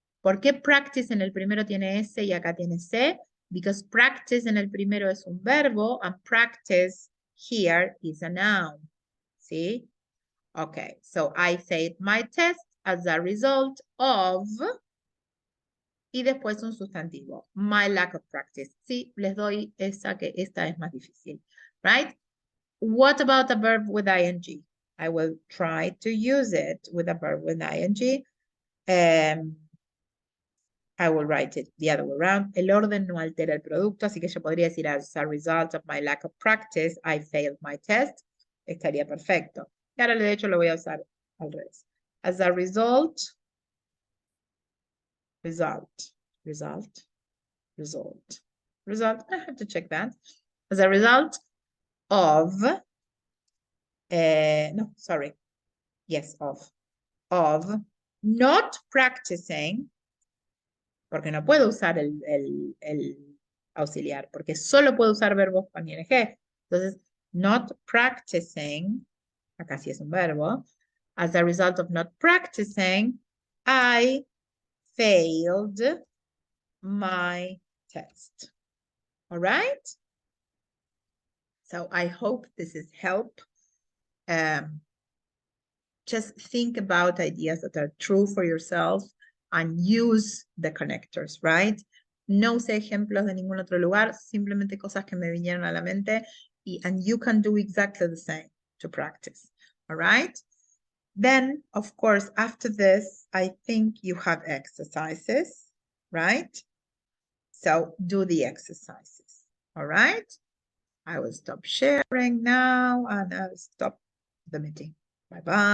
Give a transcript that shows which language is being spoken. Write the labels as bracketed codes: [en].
[es] ¿Por qué practice en el primero tiene S y acá tiene C? [en] Because practice [es] en el primero es un verbo [en] and practice here is a noun, [es] ¿sí? [en] Okay, so I failed my test as a result of, [es] y después un sustantivo, [en] my lack of practice. [es] Sí, les doy esa que esta es más difícil, right? [en] What about a verb with ing? I will try to use it with a verb with ing. I will write it the other way around. [es] El orden no altera el producto, así que yo podría decir [en] as a result of my lack of practice, I failed my test. [es] Estaría perfecto. Y ahora de hecho lo voy a usar al revés. [en] As a result, result. I have to check that. As a result of, no, sorry. Yes, of not practicing, [es] porque no puedo usar el auxiliar, porque solo puedo usar verbos con ing. Entonces, [en] not practicing, [es] acá sí es un verbo. [en] As a result of not practicing, I failed my test. All right? So I hope this is help. Just think about ideas that are true for yourself and use the connectors, right? [es] No sé ejemplos de ningún otro lugar, simplemente cosas que me vinieron a la mente, [en] and you can do exactly the same to practice, all right? Then, of course, after this, I think you have exercises, right? So do the exercises, all right? I will stop sharing now and I'll stop the meeting. Bye-bye.